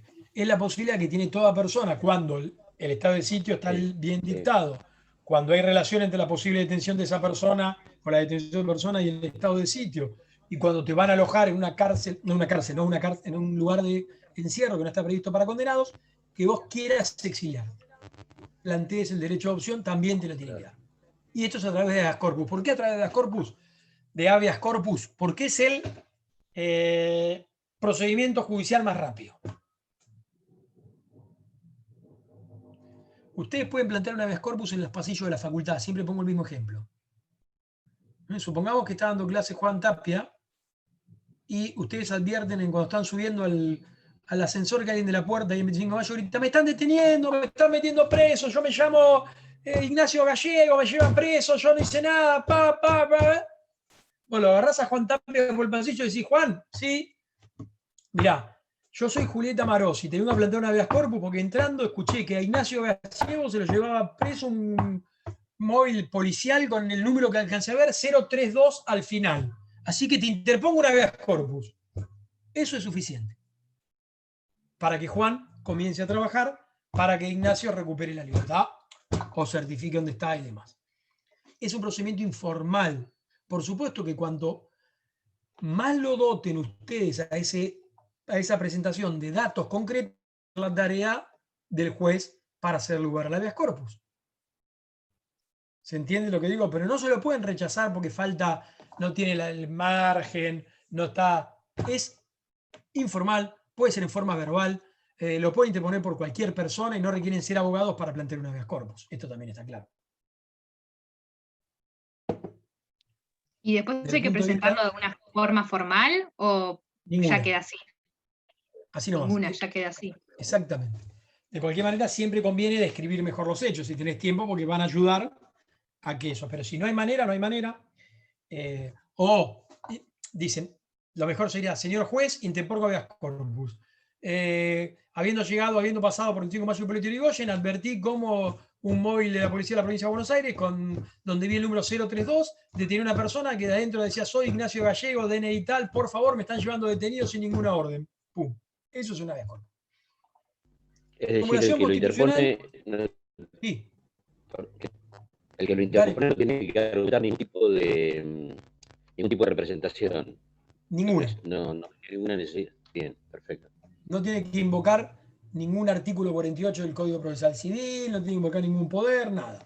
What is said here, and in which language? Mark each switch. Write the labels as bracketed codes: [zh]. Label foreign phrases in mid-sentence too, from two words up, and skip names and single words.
[es] Es la posibilidad que tiene toda persona cuando el estado de sitio está bien dictado, cuando hay relación entre la posible detención de esa persona o la detención de la persona y el estado de sitio, y cuando te van a alojar en una cárcel, en un lugar de encierro que no está previsto para condenados, que vos quieras exiliar. Plantees el derecho de opción, también te lo tienen que dar. Y esto es a través de [la] habeas corpus. [es] ¿Por qué a través de [la] habeas corpus? [es] De [la] habeas corpus, [es] porque es el procedimiento judicial más rápido. Ustedes pueden plantear un [la] habeas corpus [es] en los pasillos de la facultad, siempre pongo el mismo ejemplo. Supongamos que está dando clase Juan Tapia y ustedes advierten cuando están subiendo al ascensor que alguien de la puerta y en 25 de mayo grita: me están deteniendo, me están metiendo preso, yo me llamo Ignacio Gallego, me llevan preso, yo no hice nada, Bueno, lo agarrás a Juan Tapia por el pasillo y decís: Juan, sí, mirá, yo soy Julieta Marosi, te vengo a plantear una [la] habeas corpus [es] porque entrando escuché que a Ignacio Gallego se lo llevaba preso un móvil policial con el número que alcancé a ver, 032 al final. Así que te interpongo una [la] habeas corpus. [es] Eso es suficiente para que Juan comience a trabajar, para que Ignacio recupere la libertad o certifique dónde está y demás. Es un procedimiento informal. Por supuesto que cuanto más lo doten ustedes a esa presentación de datos concretos, la tarea del juez para hacer lugar al [la] habeas corpus. [es] ¿Se entiende lo que digo? Pero no se lo pueden rechazar porque falta, no tiene el margen, no está. Es informal, puede ser en forma verbal, lo puede interponer por cualquier persona y no requieren ser abogados para plantear un [la] habeas corpus. [es] Esto también está claro. ¿Y después hay que presentarlo de una forma formal o ya queda así? Así nomás. Ninguna, ya queda así. Exactamente. De cualquier manera, siempre conviene describir mejor los hechos si tenés tiempo, porque van a ayudar a que eso. Pero si no hay manera, no hay manera. Dicen, lo mejor sería: señor juez, interpongo [la] habeas corpus. [es] Habiendo pasado por el 25 de mayo de Hipólito Yrigoyen, advertí cómo un móvil de la policía de la provincia de Buenos Aires donde vi el número 032, detenía una persona que de adentro decía: soy Ignacio Gallego, DNI tal, por favor, me están llevando detenido sin ninguna orden. Pum. Eso es un [la] habeas corpus. [es] Es decir, el que lo interpone, sí. El que lo interpone no tiene que argumentar ningún tipo de representación. Ninguna. No ninguna necesidad. Bien, perfecto. No tiene que invocar ningún artículo 48 del Código Procesal Civil, no tiene que invocar ningún poder, nada.